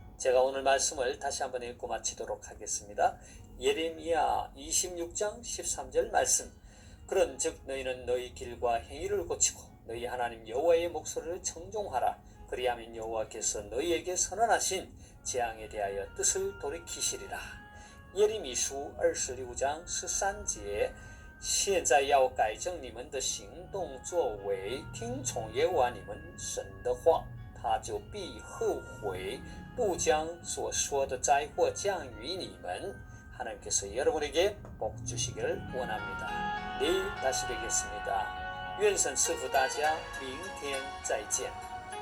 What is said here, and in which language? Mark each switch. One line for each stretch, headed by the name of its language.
Korean: 제가 오늘 말씀을 다시 한번 읽고 마치도록 하겠습니다. 예레미야 26장 13절 말씀. 그런즉 너희는 너희 길과 행위를 고치고 너희 하나님 여호와의 목소리를 청종하라. 그리하면 여호와께서 너희에게 선언하신 재앙에 대하여 뜻을 돌이키시리라.
Chinese: 예레미书26장13节现在要改正你们的行动作为，听从耶和华你们神的话，他就必后悔，不将所说的灾祸降于你们。
Korean: 하나님께서 여러분에게 복 주시기를 원합니다. 내일 다시 뵙겠습니다.
Chinese: 愿神赐福大家，明天再见。